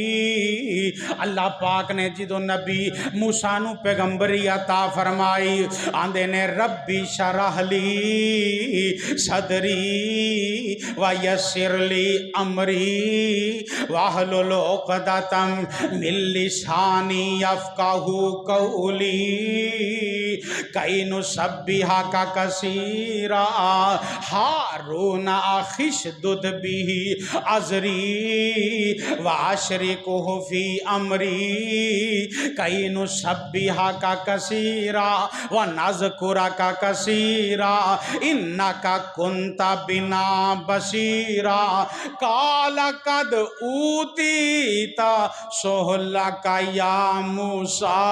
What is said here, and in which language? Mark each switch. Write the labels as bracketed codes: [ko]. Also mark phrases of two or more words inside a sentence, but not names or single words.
[pa] اللہ پاک نے جو نبی موسیٰ نوں پیغمبری عطا فرمائی، آندے نے [ar] رَبِّ اشْرَحْ لِي صَدْرِي وَيَسِّرْ لِي أَمْرِي وَاحْلُلْ عُقْدَةً مِنْ لِسَانِي يَفْقَهُوا قَوْلِي كَيْ نُسَبِّحَكَ كَثِيرًا هَارُونَ أَخِي اشْدُدْ بِهِ أَزْرِي وَأَشْرِكْهُ فِي أَمْرِي كَيْ نُسَبِّحَكَ كَثِيرًا وَنَذْكُرَكَ كَثِيرًا إِنَّكَ كُنْتَ بِنَا بَصِيرًا قَالَ قَدْ أُوتِيتَ سُؤْلَكَ يَا مُوسَى.